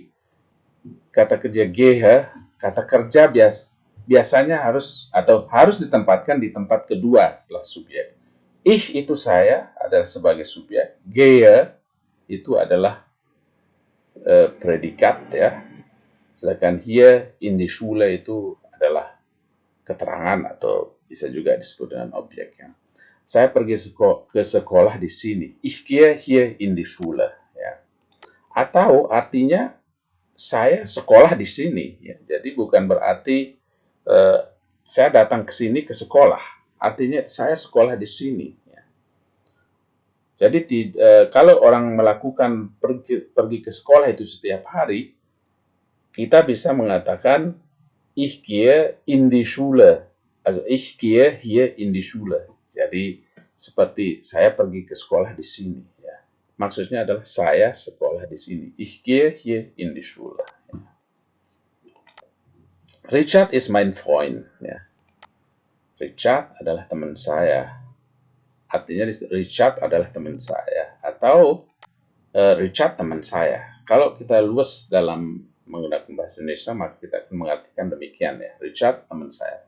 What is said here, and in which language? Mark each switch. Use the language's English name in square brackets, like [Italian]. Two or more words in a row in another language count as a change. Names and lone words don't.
[Indonesian] Kata kerja gehe, kata kerja biasanya harus ditempatkan di tempat kedua setelah subjek. Ich itu saya adalah sebagai subjek. Gehe itu adalah predikat, ya. Sedangkan [German] hier in die Schule [Indonesian] itu adalah keterangan atau bisa juga disebut dengan objeknya. Saya pergi ke sekolah di sini. [German] Ich gehe hier in die Schule, [Indonesian] ya. Atau artinya saya sekolah di sini, ya. Jadi bukan berarti saya datang ke sini ke sekolah. Artinya saya sekolah di sini, ya. Jadi kalau orang melakukan pergi ke sekolah itu setiap hari, kita bisa mengatakan [German] ich gehe in die Schule. Also ich gehe hier in die Schule. [Indonesian] Jadi seperti saya pergi ke sekolah di sini, ya. Maksudnya adalah saya sekolah di sini. [German] Ich gehe hier in die Schule. [Indonesian] Ya. [German] Richard is mein Freund, [Indonesian] ya. Richard adalah teman saya. Artinya Richard adalah teman saya, atau Richard teman saya. Kalau kita luas dalam menggunakan bahasa Indonesia, maka kita akan mengartikan demikian, ya. Richard teman saya.